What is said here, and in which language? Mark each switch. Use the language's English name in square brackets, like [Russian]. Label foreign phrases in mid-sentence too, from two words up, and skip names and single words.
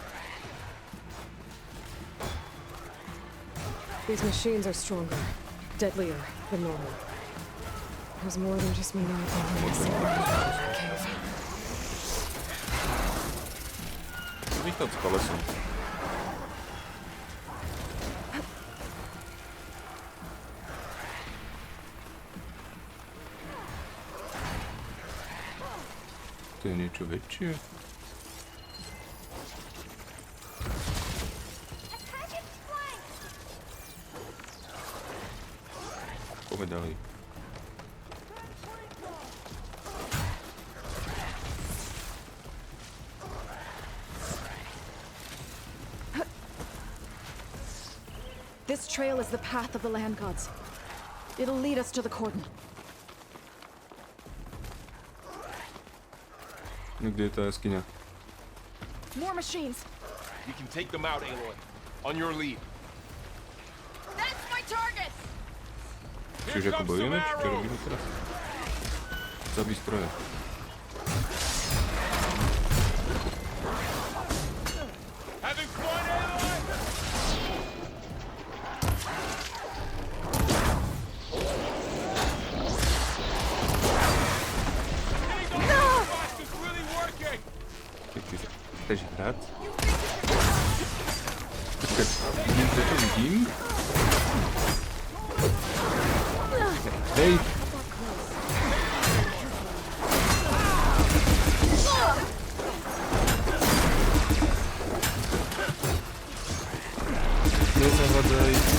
[English] These machines are stronger, deadlier than normal. There's more than just me not being in the cave. [Slovak] Východ s kolesom. To je niečo väčšie. Poďme ďalej. [English] This trail is the path of the land gods. It'll lead us to the cordon. [Slovak] Kde je tá jaskyňa? [English] More machines! We can take them out, Aloy. On your lead. That's my target! [Slovak] Čiže ako bojujeme? Čo robíme teraz? Zabij stroje. [English] Having fun, Aloy? It's really working! [Slovak] Keď ty chceš hrať? Počkaj, vidím, čo vidím? Hej! Nezavadzaj.